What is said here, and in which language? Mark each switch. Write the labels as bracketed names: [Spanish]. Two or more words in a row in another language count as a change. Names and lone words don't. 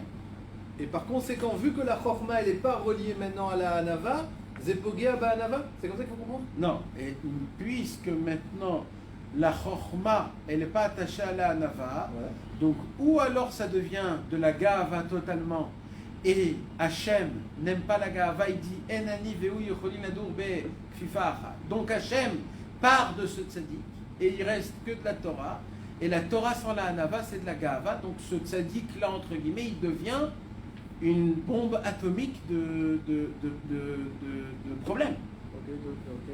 [French] Et par conséquent, vu que la Chochma, elle n'est pas reliée maintenant à la Hanava, c'est [Hebrew] פוגע בענווה. [French] C'est comme ça qu'il faut comprendre? Non. Et puisque maintenant, la Chochma, elle n'est pas attachée à la Hanava, Ouais. donc ou alors ça devient de la Gava totalement, et Hachem n'aime pas la Gava, il dit [Hebrew] אינני והוא יכולין לדור בכפיפה אחת. [French] Donc Hachem part de ce tzaddik, et il reste que de la Torah, et la Torah sans la Hanava, c'est de la Gava, donc ce tzaddik là, entre guillemets, il devient une bombe atomique de problèmes. Ok.